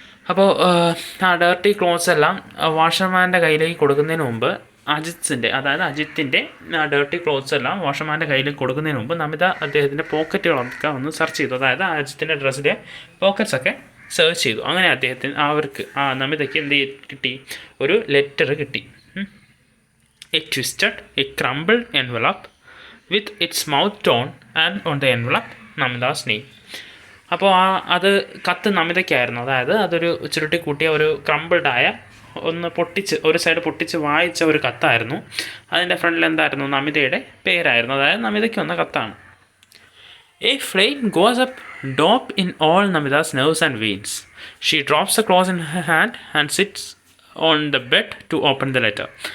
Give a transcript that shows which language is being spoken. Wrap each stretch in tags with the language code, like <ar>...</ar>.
<ml>അപ്പോൾ ആ dirty clothes എല്ലാം വാഷർമാൻ്റെ കയ്യിലേക്ക് കൊടുക്കുന്നതിന് മുമ്പ് അജിത്തിൻ്റെ ഡേർട്ടി ക്ലോത്ത്സ് എല്ലാം വാഷർമാൻ്റെ കയ്യിലേക്ക് കൊടുക്കുന്നതിന് മുമ്പ് നമിത അദ്ദേഹത്തിൻ്റെ പോക്കറ്റുകളൊക്കെ ഒന്ന് സെർച്ച് ചെയ്തു. അതായത് അജിത്തിൻ്റെ ഡ്രസ്സിലെ പോക്കറ്റ്സൊക്കെ സെർച്ച് ചെയ്തു. അങ്ങനെ അവർക്ക് നമിതയ്ക്ക് എന്ത് കിട്ടി? ഒരു ലെറ്റർ കിട്ടി.</ml> <en>A twisted, a crumpled envelope with its mouth torn and on the envelope Namida's name.</en> <ml>അപ്പോൾ അത് കത്ത് നമിതയ്ക്കായിരുന്നു. അതായത് അതൊരു ചുരുട്ടി കൂട്ടിയ ഒരു ക്രംബിൾഡായ ഒരു സൈഡ് പൊട്ടിച്ച് വായിച്ച ഒരു കത്തായിരുന്നു. അതിൻ്റെ ഫ്രണ്ടിൽ എന്തായിരുന്നു? നമിതയുടെ പേരായിരുന്നു. അതായത് നമിതയ്ക്ക് വന്ന കത്താണ്.</ml> <en>A flame goes up deep in all Namida's nerves and veins. She drops the cloth in her hand and sits on the bed to open the letter.</en>